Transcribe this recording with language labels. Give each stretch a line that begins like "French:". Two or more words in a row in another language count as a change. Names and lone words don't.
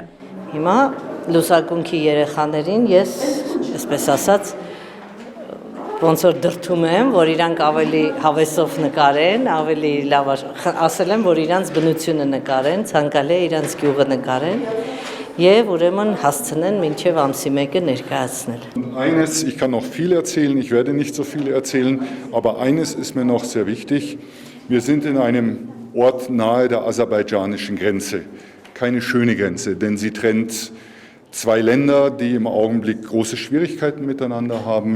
Armenian: Հիմա լուսակունքի երեխաներին ես, այսպես ասած, ոնց որ դրթում եմ, որ իրանք ավելի հավեսով նկարեն, ավելի լավ ասել եմ, որ իրանց բնությունը նկարեն, ցանկալի է իրանց գյուղը նկարեն եւ ուրեմն հասցնեն մինչեւ ամսի 1-ը ներկայացնել։
German: Eines, ich kann noch viel erzählen, ich werde nicht so viel erzählen, aber eines ist mir noch sehr wichtig. Wir sind in einem Ort nahe der aserbaidschanischen Grenze. Keine schöne Grenze, denn sie trennt zwei Länder, die im Augenblick große Schwierigkeiten miteinander haben.